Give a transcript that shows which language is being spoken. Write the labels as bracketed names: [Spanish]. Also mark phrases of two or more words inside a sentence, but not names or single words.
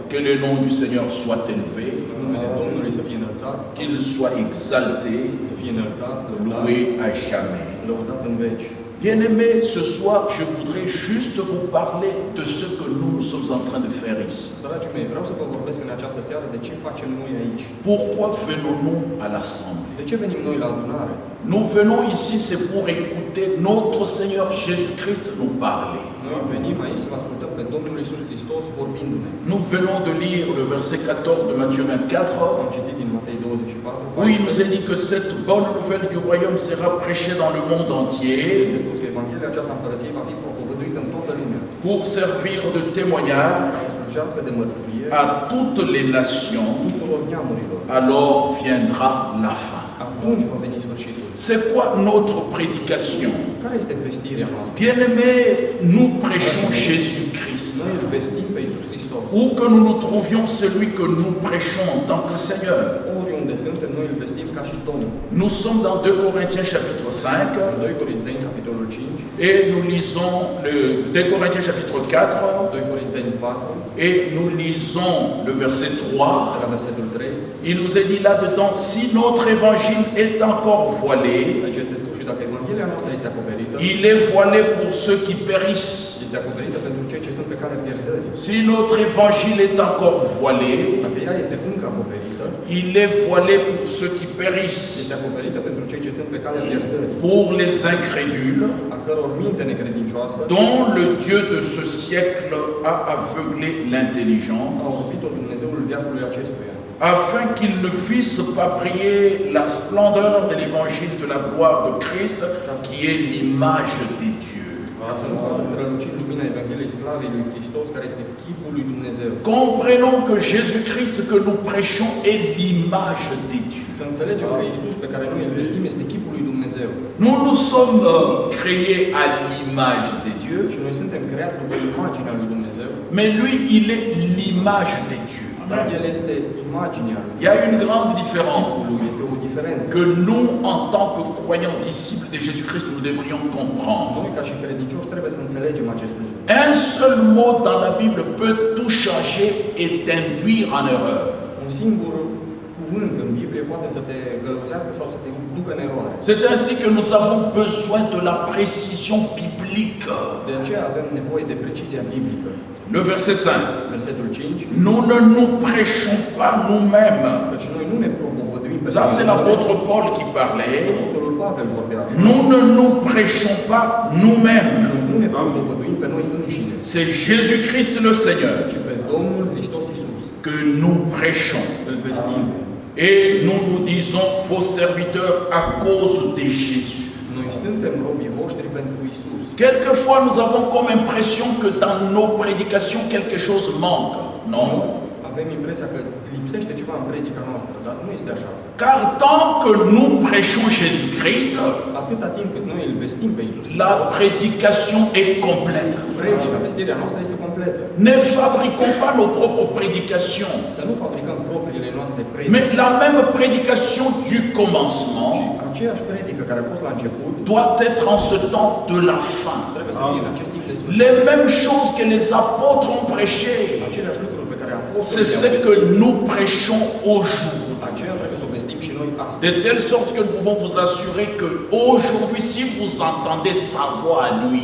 [French] Que le nom du Seigneur soit élevé, [Romanian] Numele Domnului să fie înălțat, [French] qu'il soit exalté, [Romanian] să fie înălțat, lăudat, [French] loué à jamais. [Romanian] lăudat în veci. [French] Bien-aimés, ce soir, je voudrais juste vous parler de ce que nous sommes en train de faire ici. [Romanian] Dragii mei, vreau să vă vorbesc în această seară de ce facem noi aici. [French] Pourquoi venons-nous à l'Assemblée? [Romanian] De ce venim noi la adunare? [French] Nous venons ici, c'est pour écouter notre Seigneur Jésus-Christ nous parler. [Romanian] Noi venim aici să ascultăm pe Domnul Iisus Hristos vorbindu-ne. [French] Nous venons de lire le verset 14 de Matthieu 24, [Romanian] Am citit din Matei 24, [French] où il nous est dit que cette bonne nouvelle du royaume sera prêchée dans le monde entier [Romanian] este spus că Evanghelia aceasta împărăției va fi propovăduită în toată lumea, [French] pour servir de témoignage [Romanian] ca să slujească de mărturie [French] à toutes les nations. [Romanian] tuturor neamurilor. [French] Alors viendra la fin. [Romanian] Atunci va veni sfârșitul. [French] C'est quoi notre prédication? [Romanian] Care este vestirea noastră? [French] Bien-aimés, nous prêchons Jésus-Christ. [Romanian] Noi îl vestim pe Iisus Hristos. [French] Où que nous nous trouvions, celui que nous prêchons en tant que Seigneur. [Romanian] Oriunde suntem, noi îl vestim ca și Domnul. [French] Nous sommes dans 2 Corinthiens chapitre 5 [Romanian] 2 Corinteni, capitolul 5, [French] et nous lisons le 2 Corinthiens chapitre 4 [Romanian] 2 Corinteni 4, [French] et nous lisons le verset 3. [Romanian] de la versetul 3. [French] Il nous est dit là-dedans, si notre évangile est encore voilé, [Romanian] Aici este spus și dacă Evanghelia noastră este acoperită, [French] il est voilé pour ceux qui périssent. [Romanian] este acoperită pentru cei ce sunt pe calea pierzării. [French] Si notre évangile est encore voilé, [Romanian] Dacă ea este încă acoperită, [French] il est voilé pour ceux qui périssent, [Romanian] este acoperită pentru cei ce sunt pe calea pierzării, [French] pour les incrédules, [Romanian] a căror minte necredincioasă [French] dont le Dieu de ce siècle a aveuglé l'intelligence, [Romanian] a orbit-o Dumnezeul veacului acestuia, [French] afin qu'ils ne fissent pas briller la splendeur de l'évangile de la gloire de Christ, qui est l'image des dieux. [Romanian] ca să nu poată străluci lumina Evangheliei Slavei lui Hristos, care este chipul lui Dumnezeu. [French] Comprenons que Jésus-Christ que nous prêchons est l'image des dieux. [Romanian] Să înțelegem că Iisus pe care noi îl vestim este chipul lui Dumnezeu. [French] Nous nous sommes créés à l'image des dieux, [Romanian] Și noi suntem creați după imaginea lui Dumnezeu, [French] mais lui, il est l'image des dieux. [Romanian] dar El este imaginea lui. [French] Il y a une grande différence [Romanian] Lui este o diferență. [French] que nous, en tant que croyants disciples de Jésus-Christ, nous devrions comprendre. [Romanian] Noi, ca și credincioși, trebuie să înțelegem acest lucru. [French] Un seul mot dans la Bible peut tout changer et t'induire en erreur. [Romanian] Un singur cuvânt în Biblie poate să te gălăuzească sau să te ducă în eroare. [French] C'est ainsi que nous avons besoin de la précision biblique. [Romanian] De aceea avem nevoie de precizia biblică. [French] Le verset 5. [Romanian] Versetul 5. [French] Nous ne nous prêchons pas nous-mêmes. [Romanian] Căci noi nu ne propovăduim pe [French] Ça, c'est l'apôtre Paul qui parlait. [Romanian] Apostolul Pavel vorbea așa. [French] Nous ne nous prêchons pas nous-mêmes. [Romanian] Noi nu ne propovăduim pe noi înșine, [French] C'est Jésus-Christ le Seigneur [Romanian] ci pe Domnul Hristos Iisus. [French] que nous prêchons. [Romanian] Îl vestim. [French] Et nous nous disons faux serviteurs à cause de Jésus. [Romanian] Noi suntem robii voștri pentru Iisus. [French] Quelquefois, nous avons comme impression que dans nos prédications, quelque chose manque. Non. [Romanian] Avem impresia că lipsește ceva în predica noastră, dar nu este așa. [French] Car tant que nous prêchons Jésus-Christ, [Romanian] Atâta timp cât noi îl vestim pe Iisus, [French] la prédication est complète. [Romanian] predica, vestirea noastră este completă. [French] Ne fabriquons pas nos propres prédications, [Romanian] Să nu fabricăm propriile noastre predici, [French] mais la même prédication du commencement [Romanian] aceeași predică care a fost la început [French] doit être en ce temps de la fin. [Romanian] trebuie să fie în acest timp de sfârșit. [French] Les mêmes choses que les apôtres ont prêché, [Romanian] Aceleași lucruri pe care [French] c'est ce [Romanian] apostolii [French] que nous prêchons aujourd'hui. [Romanian] aceea trebuie să o vestim și noi astăzi. [French] De telle sorte que nous pouvons vous assurer que aujourd'hui, si vous entendez sa voix à lui,